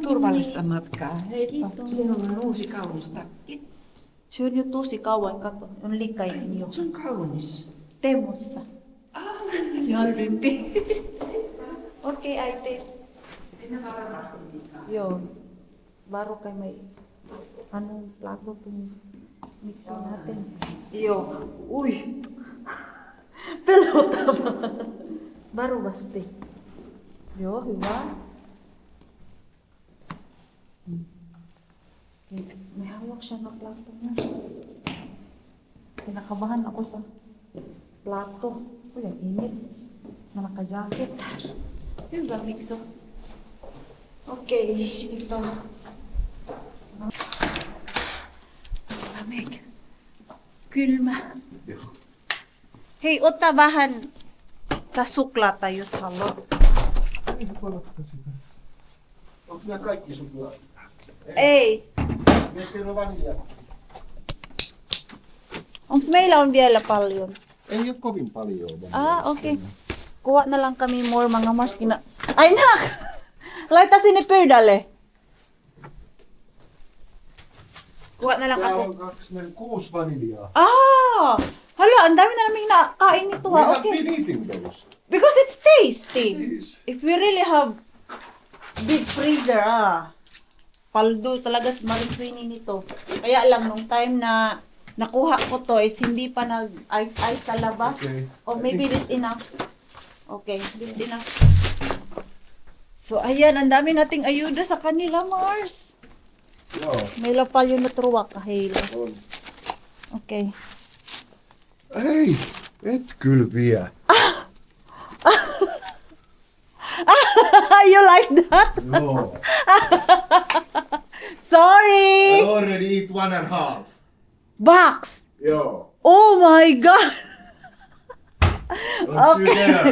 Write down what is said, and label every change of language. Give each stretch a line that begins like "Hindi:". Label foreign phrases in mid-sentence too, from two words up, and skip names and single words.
Finnish: Turvallista matkaa. Heippa. Kiitos. Sinulla on uusi kaunis takki. Se on jo tosi kauan, kato. On likainen jo. Se on kaunis. Temusta. Se on rympi. Okei, äiti. Minä varmasti mitään. Joo.
Filipino: Baru kay may anong plato itong mixer natin.
Finnish: Joo. Uy! Pelotava. Varovasti. Joo, hyvä.
Filipino: May hawak siya na plato na. Kinakabahan ako sa plato. Uy, ang init. Na naka-jacket.
Finnish: Hyvä, Mikso. Okei,
Filipino: ito. Lamig.
Finnish: Kylmä. Hei, ota vähän suklaata, jos haluat. Eikö poltta sitä? Onko nämä kaikki suklaat? Ei. Eikö siinä ole vanilja? Onks meillä on vielä paljon. Ei ole kovin paljon. Okei.
Filipino: Kuha na lang kami more mga Mars. Ay, nak!
Finnish: Laita sinne pöydälle.
Filipino: Kuha na lang
Finnish: Täällä
Filipino: ako.
Finnish: on 6 vaniljaa.
Filipino: Hala, ang dami na naming nakain nito
English: We ha. have Okay. been eating those. Because it's tasty. Please. If we really have big freezer,
Filipino: paldo talaga si Marie Queenie nito. Kaya lang, nung time na nakuha ko to is hindi pa nag-ice-ice sa labas.
English: Okay. Or maybe this enough. Okay, this enough. So,
Filipino: ayan, ang dami nating ayuda sa kanila, Mars.
Finnish: Joo. Meillä on paljon nyt ruokaheilla. On. Okei. Ei, et kyllä vie.
English: You like that?
Finnish: Joo.
English: Sorry! I already eat 1.5. Box!
Finnish: Joo.
English: Oh my God! Don't you dare.